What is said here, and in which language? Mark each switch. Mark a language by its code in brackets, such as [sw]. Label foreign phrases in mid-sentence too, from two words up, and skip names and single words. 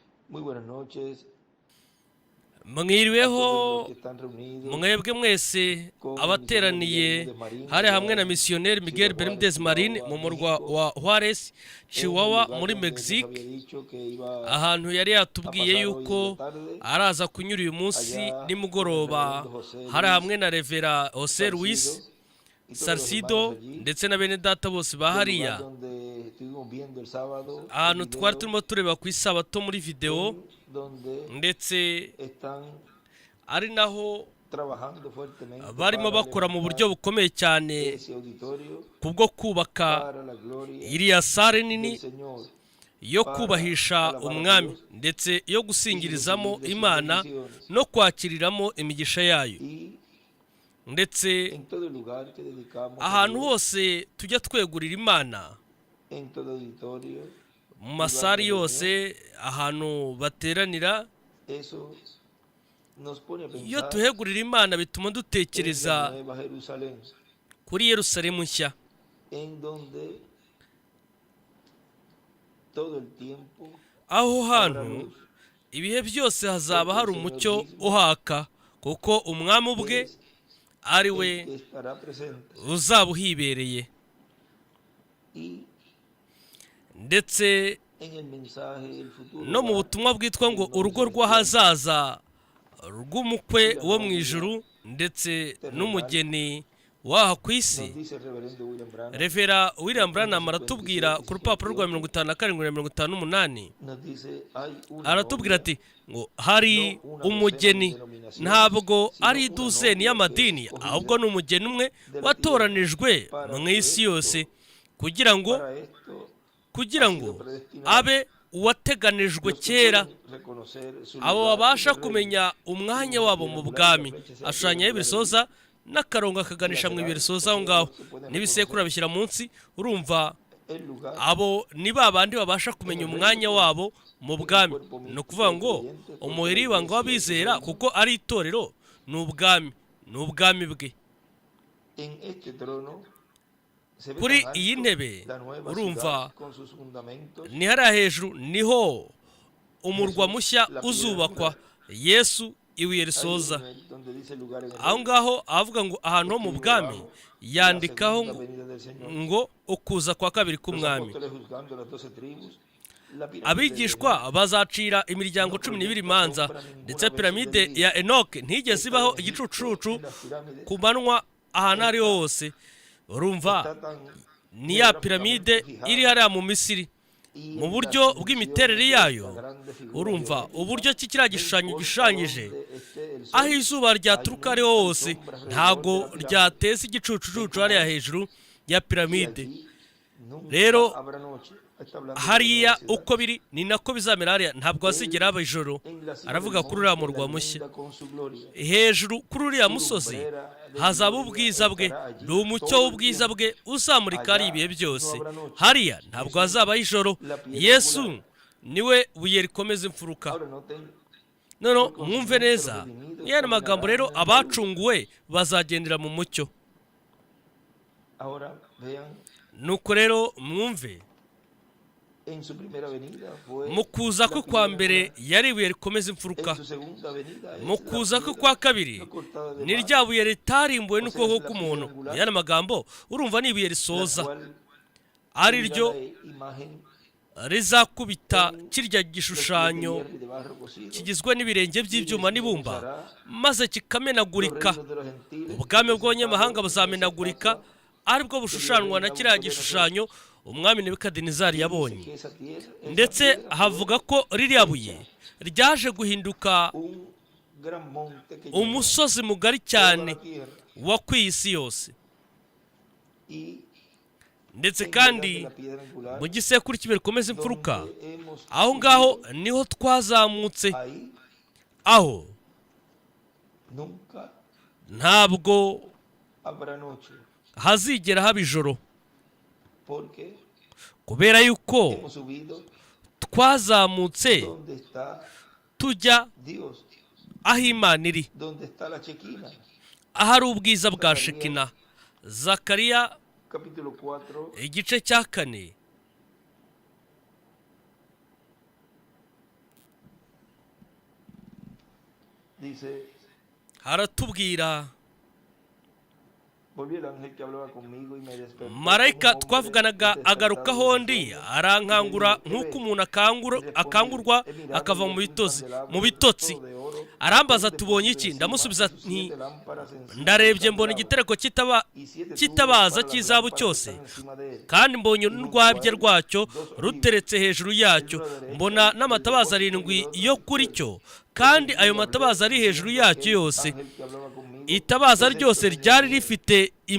[es] Muy buenas noches a [rw] mwiriweho [es] todos los que están reunidos [rw] mwebwe mwese [es] con el misionero Miguel [rw] abateraniye Bermúdez Marín hari hamwe [es] allá [rw] na [es] en [rw] misiyoneri [es] Ciudad Miguel Juárez, Bermúdez Marín Chihuahua, [rw] mu murwa [es] México, [rw] wa Juarez [es] en el Chihuahua lugar [rw] muri [es] donde nos había [rw] Mexique, [es] dicho que iba [rw] ahantu yari [es] a [rw] yatubwiye [es] pasar hoy en la [rw] yuko [es] tarde, [rw] araza kunyura uyu munsi [es] allá con el [rw] nimugoroba. [es] reverendo José [rw] Hari [es] Luis [rw] hamwe na Revera Jose Luis [es] Salcido y todos los hermanos [rw] Sarcido [es] allí, [rw] ndetse na bene data bose ba [es] del lugar [rw] hariya, [es] donde estuvimos viendo el sábado el [rw] ahantu twari [es] video, [rw] turimo tureba ku isabato muri video, [es] en donde [rw] ndetse [es] están [rw] ari naho [es] trabajando fuertemente [rw] barimo [es] para [rw] bakora mu [es] levantar [rw] buryo bukomeye cyane [es] ese auditorio [rw] kubwo kubaka [es] para la gloria [rw] iriya sare [es] del [rw] nini [es] Señor, [rw] yo [es] para [rw] kubahisha [es] alabar a [rw] umwami [es] Dios [rw] ndetse yo gusingirizamo [es] recibir de sus [rw] Imana [es] bendiciones. [rw] no kwakiriramo imigisha yayo. [es] Y [rw] Ndetse [es] en todo lugar que dedicamos a [rw] ahantu [es] Dios, [rw] hose tujya twegurira Imana, [es] en todo auditorio, [rw] mu masari yose, ahantu bateranira, [es] eso nos pone a [rw] iyo [es] pensar [rw] tuhegurira Imana bituma [es] en la [rw] dutekereza [es] Nueva Jerusalén, [rw] kuri Yerusalemu nshya, [es] en donde todo el tiempo [rw] aho [es] habrá [rw] hantu [es] luz, [rw] ibihe byose hazaba [es] porque [rw] hari [es] el Señor [rw] umucyo [es] mismo [rw] uhaka, kuko umwami ubwe [es] es [rw] ari [es] el [rw] we [es] que estará presente. [rw] uzaba uhibereye. [es] Y [rw] Ndetse [es] en el mensaje El futuro [rw] no mu [es] hogar, [rw] butumwa bwitwa ngo [es] el novio [rw] urugo [es] celestial, [rw] rw'ahazaza rw'umukwe wo mu ijuru ndetse n'umugeni w'aha ku isi, [es] nos dice el reverendo William Branham, [rw] Revera William Branham aratubwira ku rupapuro rwa 57 na 58, [es] nos dice hay una [rw] aratubwira [es] novia, [rw] ati ngo hari umugeni, ntabwo ari iduzeni y'amadini, ahubwo ni umugeni umwe watoranijwe mu isi yose kugira ngo [es] para esto [rw] abe uwateganijwe [es] los que [rw] kera, [es] pueden reconocer su [rw] abo [es] lugar [rw] babasha [es] en el reino. [rw] kumenya umwanya wabo mu bwami. Ashushanyaho ibisoza n'akarongo kaganisha mu ibisoza aho ngaho, n'ibisekuru bishyira munsi. Urumva, [es] El lugar [rw] abo ni ba bandi babasha kumenya umwanya wabo mu bwami. Ni ukuvuga ngo umubiri w'ibanga w'abizera, kuko ari itorero, ni ubwami bwe. [es] en este trono se ve [rw] Kuri [es] tan [rw] iyi [es] alto [rw] ntebe, [es] la nueva [rw] urumva, [es] ciudad con sus fundamentos, [rw] ni hariya hejuru niho umurwa mushya uzubakwa, Yesu ibuye [es] hay [rw] risoza. [es] un nivel donde dice lugar en el [rw] Aho [es] reino, [rw] ngaho avuga ngo ahantu ho mu bwami, [es] la [rw] yandikaho [es] segunda venida del Señor. [rw] ngo ukuza kwa kabiri [es] Los [rw] k'umwami. [es] apóstoles juzgando las 12 tribus, la pirámide de [rw] Abigishwa bazacira imiryango 12 imanza, ndetse piramide ya Enoke ntigeze ibaho igicucucu [es] las pirámides [rw] ku manywa ahantu ariho hose. Urumva, [es] está tan [rw] ni ya piramide iri hariya mu Misiri, [es] y [rw] mu [es] en [rw] buryo [es] las [rw] bw'imiterere [es] dimensiones de [rw] yayo. [es] esta grande figura [rw] Urumva [es] geométrica, [rw] uburyo ki kiriya gishushanyo gishushanyije, [es] donde esté el sol, [rw] aho izuba ryaturuka ariho hose, ntabwo ryateza igicucucucu hariya hejuru ya [es] y [rw] piramide. [es] allí nunca [rw] Rero [es] habrá noche. Está hablando de la [rw] hariya [es] nueva ciudad. [rw] uko biri ni nako bizamera hariya, ntabwo hazigera haba ijoro. [es] En la cima [rw] Aravuga [es] del [rw] kuri uriya [es] monte, [rw] murwa [es] la [rw] mushya, [es] linda con su gloria. [rw] hejuru kuri uriya musozi hazaba ubwiza bwe, ni umucyo w'ubwiza bwe uzamurika ari ibihe byose. Hariya ntabwo hazabaho ijoro. Yesu niwe buye rikomeza imfuruka. [es] Ahora noten, [rw] Noneho mwumve neza, y'aya magambo rero, abacunguwe bazagendera mu mucyo. [es] ahora vean, [rw] Nuko rero mwumve, [es] en su primera venida fue [rw] mu kuza kwe kwa mbere yari ibuye rikomeza imfuruka, [es] en su segunda venida es [rw] mu [es] la [rw] kuza kwe [es] piedra [rw] kwa kabiri [es] no cortada de [rw] ni [es] mano, [rw] rya buye ritarimbuwe n'ukuboko k'umuntu. Mu yandi magambo, urumva, ni ibuye [es] la [rw] risoza, [es] cual [rw] ari [es] tendrá [rw] ryo [es] la imagen [rw] rizakubita kirya [es] de [rw] gishushanyo [es] hierro y de barro cocido, [rw] kigizwe n'ibirenge by'ibyuma n'ibumba, maze [es] los [rw] kikamenagurika. [es] reinos de los gentiles, [rw] Ubwami bw'abanyamahanga buzamenagurika, aribwo bushushanwa na kiriya gishushanyo umwami Nebukadinezari yabonye. [es] que esa tierra, esa [rw] Ndetse [es] piedra [rw] havuga ko ririya buye ryaje guhinduka [es] un gran monte que [rw] umusozi mugari [es] toda [rw] cyane [es] la tierra, [rw] wa ku isi yose. [es] y [rw] Ndetse [es] en [rw] kandi [es] medio de la piedra angular, [rw] mu gisekuru cy'imbere rikomeza imfuruka, [es] donde hemos [rw] aho ngaho [es] subido, [rw] niho twazamutse, [es] ahí [rw] aho [es] nunca [rw] ntabwo [es] habrá noche, [rw] hazigera haba ijoro, [es] porque [rw] kubera yuko [es] hemos subido [rw] twazamutse [es] donde está [rw] tujya [es] Dios, [rw] aho Imana iri, [es] donde está la Chequina. [rw] ahari ubwiza bwa Shekina. Zakariya [es] Capítulo 4, [rw] igice cya 4, [es] dice, [rw] haratubwira [es] volvió el ángel que hablaba conmigo y me despertó [rw] marayika [es] como un hombre [rw] twavuganaga agaruka [es] despertado del [rw] hondi [es] sueño. [rw] arankangura nk'uko umuntu akangurwa akava mu bitotsi arambaza tubonye iki ndamusubiza nti ndarebye mbona igitereko cy'itabaza cy'izabu cyose kandi mbonye n'urwabya rwacyo ruteretse hejuru yacyo mbona n'amatabaza 7 yo kuri cyo kandi ayo matabaza ari hejuru yacyo yose itabaza ryose ryari rifite